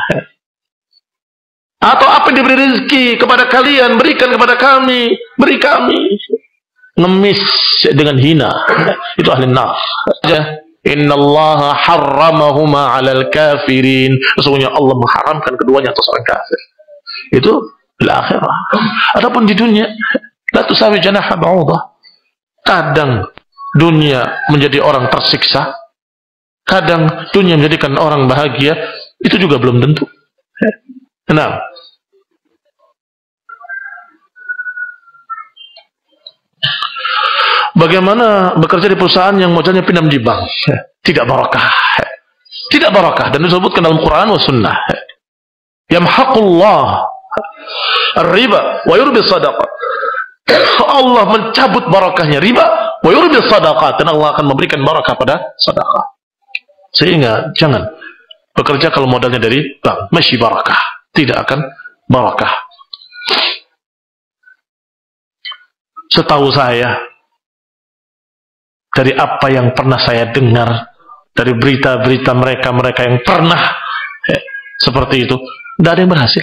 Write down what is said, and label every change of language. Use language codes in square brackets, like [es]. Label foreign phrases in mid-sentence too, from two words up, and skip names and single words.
[id] Atau apa yang diberi rezeki kepada kalian, berikan kepada kami, beri kami. Ngemis dengan hina, itu ahli nar. [ar] إن الله حرمهما على الكافرين. [id] Sesungguhnya Allah mengharamkan keduanya atas orang kafir. Itu di akhirah. Adapun di dunia, [ar] لا تساوي جناح بعوضة. [id] Kadang dunia menjadi orang tersiksa, kadang dunia menjadikan orang bahagia, itu juga belum tentu. Nah, bagaimana bekerja di perusahaan yang modalnya pinjam di bank? Tidak barakah. Tidak barakah. Dan disebutkan dalam [ar] قرآن وسنة. يمحق الله ربا ويربي صدقة. [id] Allah mencabut barakahnya [ar] ربا ويربي صدقة. [id] Dan Allah akan memberikan barakah pada sedekah. Sehingga jangan bekerja kalau modalnya dari bank. Masih barakah. Tidak akan barakah. Setahu saya, dari apa yang pernah saya dengar, dari berita-berita mereka yang pernah seperti itu, tidak ada yang berhasil.